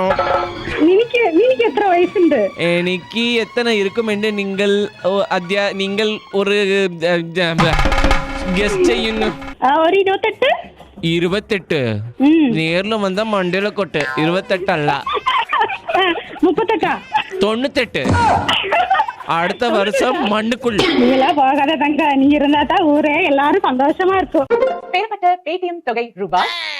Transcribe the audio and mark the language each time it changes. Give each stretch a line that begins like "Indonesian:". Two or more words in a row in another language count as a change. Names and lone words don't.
Malayalam: നിനക്ക് എത്ര വയസ്സുണ്ട്? എനിക്ക് എത്ര ഇരിക്കുമെന്ന് നിങ്ങൾ നിങ്ങൾ ഒരു ഗസ് ചെയ്യുന്നു. ഒരു 28. 28? നേരിൽ വന്ന മണ്ടയിലെ കൊട്ട്. 28 അല്ല, 38. 98.
Tamil: அடுத்த வருஷம் மண்ணுக்குள். நீங்களா போகாத தங்க, நீ இருந்தா தான் ஊரே எல்லாரும் சந்தோஷமா இருக்கும். பெறப்பட்ட பேடிஎம் தொகை ரூபாய்